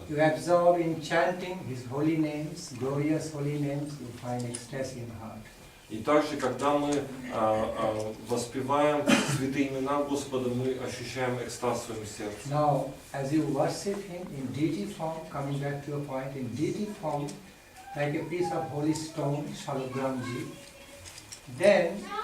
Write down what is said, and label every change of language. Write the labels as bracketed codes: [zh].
[en] You absorb in chanting His holy names, glorious holy names, you find ecstasy in heart. [ru] И также, когда мы воспеваем святые имена Господа, мы ощущаем экстаз в своем сердце. [en] Now, as you worship Him in deity form, coming back to your point, in deity form, like a piece of holy stone, Shalogramji, then